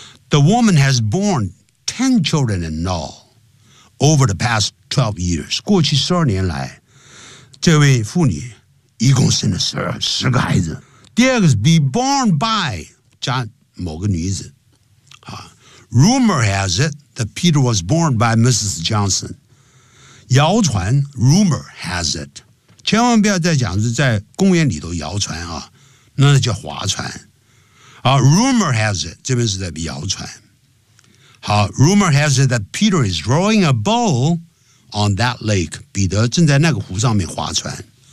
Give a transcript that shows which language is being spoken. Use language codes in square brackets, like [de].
[en] The woman has born 10 children in all over the past 12 years. [zh] 过去12年来，这位妇女一共生了十个孩子。第二个是 be born by 加某个女子。 [en] 啊、Rumor has it that Peter was born by Mrs. Johnson. [zh] 谣传 [en] rumor has it. [zh] 千万不要再讲是在公园里头谣传啊，那叫划船。好 ， [en] rumor has it， [zh] 这边是在谣传。好 ， [en] rumor has it that Peter is drawing a bow on that lake， [zh] 彼得正在那个湖上面划船。